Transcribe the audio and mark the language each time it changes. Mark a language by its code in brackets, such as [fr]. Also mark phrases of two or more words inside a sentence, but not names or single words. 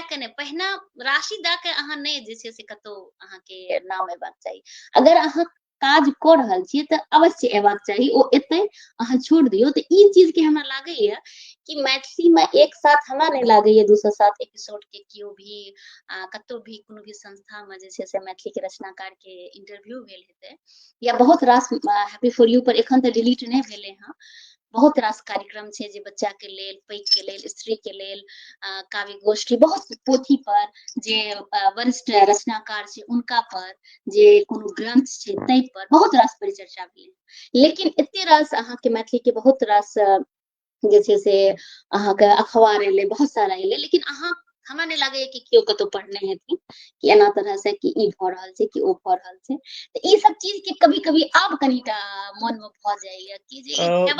[mai] के नहीं, पहिना राशि द के अहाँ नहीं जे छै से कतो अहाँ के नाम एबाक चाहिए, अगर अहाँ काज क रहल छियै त अवश्य एबाक चाहिए, ओ एतै अहाँ छोड़ दियौ, तो ई चीज के हमरा लागैए कि मैथिली में एक साथ हमरा नहीं लागैए 207 एपिसोड के कियो भी कतो भी कोनो भी संस्था में जे छै से मैथिली के रचनाकार के इंटरव्यू भेल हेतै या बहुत रास हैप्पी फॉर यू पर एखन त डिलीट नहीं भेले हैं, बहुत रास कार्यक्रम छै जे बच्चा के लेल, पैघ के लेल, स्त्री के लेल, काव्य गोष्ठी बहुत पोथी पर जे वरिष्ठ रचनाकार छै उनका पर, जे कोनो ग्रंथ छै तै पर बहुत रास परिचर्चा भेलै, लेकिन एते रास अहाँ के मैथिली के बहुत रास जे छै से अहाँ के अखबार एले बहुत सारा एले, लेकिन अहाँ हमरा नहीं लागैए कि केओ कतो पढ़ने हेथिन कि एना तरह से कि ई भ रहल छै कि ओ भ रहल छै, त ई सब चीज के कभी कभी आब कनिटा मन में भ जाइए कि जे हेबाक